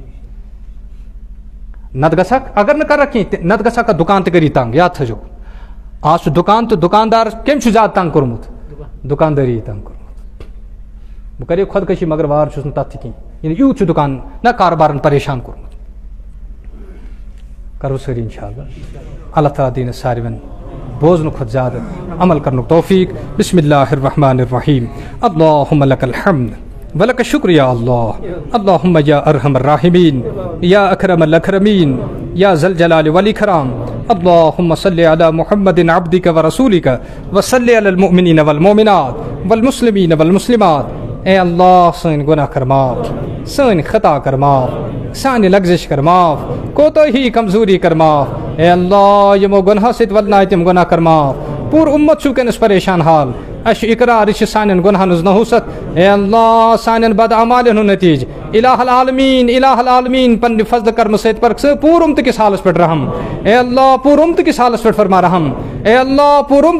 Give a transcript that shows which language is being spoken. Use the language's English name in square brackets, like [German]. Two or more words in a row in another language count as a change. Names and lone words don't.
[Kashmiri] نتہٕ گژھکھ اگر نہٕ کرکھ کینٛہہ نتہٕ گژھکھ دُکان تہِ کٔری تنگ یاد تھٲیزیو آز چھُ دُکان تہٕ دُکاندار کٔمۍ چھُ زیادٕ تنگ کوٚرمُت دُکاندٲری تنگ کوٚرمُت بہٕ کرے خۄدکٔشی مگر وار چھُس نہٕ تتھ تہِ کینٛہہ یعنی یوٗت چھُ دُکان نہ کاربارن پریشان کوٚرمُت کرو سٲری [Arabic] انشاء اللہ تعالیٰ [Kashmiri] دِیِن ساروین بوزنہٕ کھۄتہٕ زیادٕ عمل کرنُک توفیق [Arabic] بسم اللہ الرحمن الرحیم اللہم لک الحمد ولک الشکر یا اللہ اللہم یا ارحم الراحمین یا اکرم الاکرمین یا ذا الجلال والاکرام اللہم صلی علی محمد عبدک ورسولک وصلی علی المؤمنین والمؤمنات والمسلمین والمسلمات [Kashmiri] اے اللہ سٲنۍ گناہ کر معاف سٲنۍ خطا کر معاف سانہِ لغزش کر معاف کوتاہی کمزوری کر معاف اے اللہ یمو گناہ سۭتۍ ولنایہِ تِم گناہ کر معاف پوٗرٕ اُمت چھُ وٕنکٮ۪نس پریشان حال اَسہِ چھُ اقرار یہِ چھِ سانٮ۪ن گۄنہن ہٕنٛز نحوست اے اللہ سانٮ۪ن بد اعمالن ہُنٛد نتیٖجہٕ الہ العالمیٖن پننہِ فضلہٕ کرمہٕ سۭتۍ پرکھ ژٕ پوٗرٕ اُمتہٕ کِس حالس پٮ۪ٹھ رحم اے اللہ پوٗرٕ اُمتہٕ کِس حالس پٮ۪ٹھ فرما رحم اے اللہ پوٗرٕ اُمتہٕ